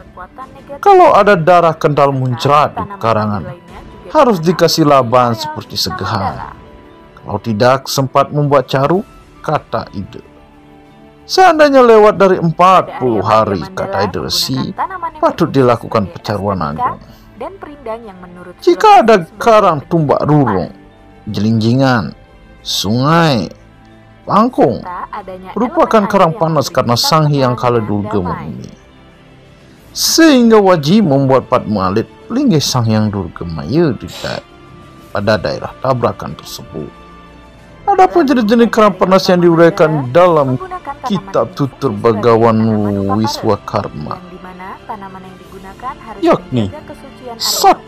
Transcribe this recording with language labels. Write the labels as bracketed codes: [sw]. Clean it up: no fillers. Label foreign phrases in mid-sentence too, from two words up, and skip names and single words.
[id] Kalau ada darah kental muncrat di pekarangan, harus dikasih laban seperti segehan. Kalau tidak sempat membuat caruk, kata Ida. Seandainya lewat dari 40 hari, kata Idrisi, patut dilakukan pecaruan agung. Jika ada [ban] karang tumbak rurung, [id] jelinjingan, sungai, pangkung, merupakan karang panas karena Sang Hyang Kala Durga membumi. Sehingga wajib membuat Padma Alit linggih Sang Hyang Durga Maya pada daerah tabrakan tersebut. Adapun jenis-jenis karang panas yang diuraikan dalam kitab Tutur Bagawan Wiswakarma, yakni 1.